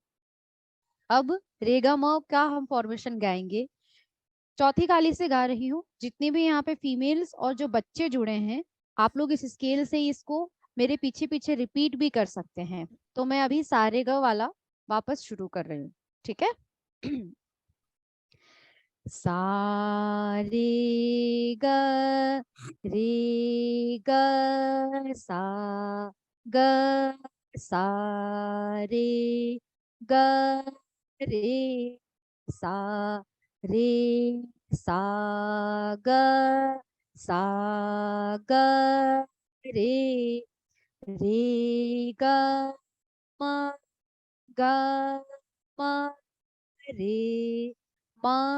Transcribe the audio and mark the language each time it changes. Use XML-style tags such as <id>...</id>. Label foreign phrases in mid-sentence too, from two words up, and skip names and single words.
<hi>अब रेगा म का हम फॉर्मेशन गाएंगे। चौथी काली से गा रही हूँ। जितने भी यहाँ पे फीमेल्स और जो बच्चे जुड़े हैं, आप लोग इस स्केल से इसको मेरे पीछे पीछे रिपीट भी कर सकते हैं। तो मैं अभी सारे ग वाला वापस शुरू कर रही हूँ, ठीक है? सा रे ग रे ग सा ग सा रे ग रे सा रे सा ग सा ग रे रे ग म ग म रे म</hi>